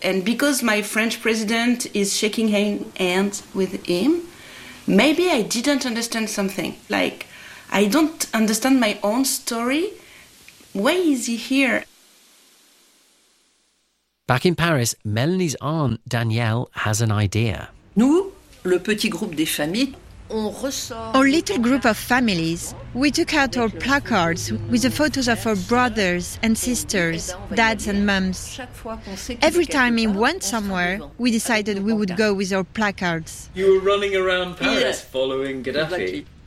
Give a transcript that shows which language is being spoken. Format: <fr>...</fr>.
<en>And because my French president is shaking hands with him, maybe I didn't understand something. Like, I don't understand my own story. Why is he here? Back in Paris, Melanie's aunt, Danielle, has an idea.</en> <fr>Nous, le petit groupe des familles, on ressort...</fr> <en>Our little group of families, we took out our placards with the photos of our brothers and sisters, dads and mums. Every time he went somewhere, we decided we would go with our placards. You were running around Paris, yeah, following Gaddafi.</en>